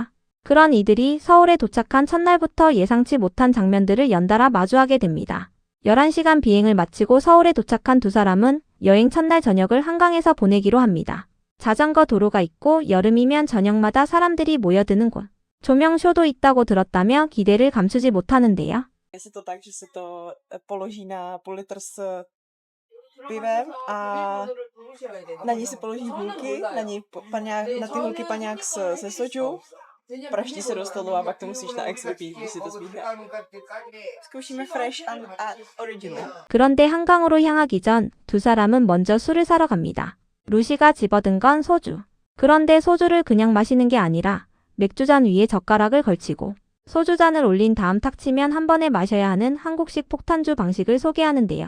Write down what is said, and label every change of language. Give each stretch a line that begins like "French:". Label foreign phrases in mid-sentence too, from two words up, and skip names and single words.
Korean: 그런 이들이 서울에 도착한 첫날부터 예상치 못한 장면들을 연달아 마주하게 됩니다. 11시간 비행을 마치고 서울에 도착한 두 사람은 여행 첫날 저녁을 한강에서 보내기로 합니다. 자전거 도로가 있고 여름이면 저녁마다 사람들이 모여드는 곳. 조명쇼도 있다고 들었다며 기대를 감추지 못하는데요.
Czech: Je to tak, že se to položí na půl litr s pivem a na ní se položí hulky, na ní na ty hulky paňák se soju, praští se do stolu a pak to musíš na ex vypít, když si to zbíhne. Zkoušíme fresh a original.
Korean: 그런데 한강으로 향하기 전 두 사람은 먼저 술을 사러 갑니다. 루시가 집어든 건 소주. 그런데 소주를 그냥 마시는 게 아니라 맥주잔 위에 젓가락을 걸치고 소주잔을 올린 다음 탁 치면 한 번에 마셔야 하는 한국식 폭탄주 방식을 소개하는데요.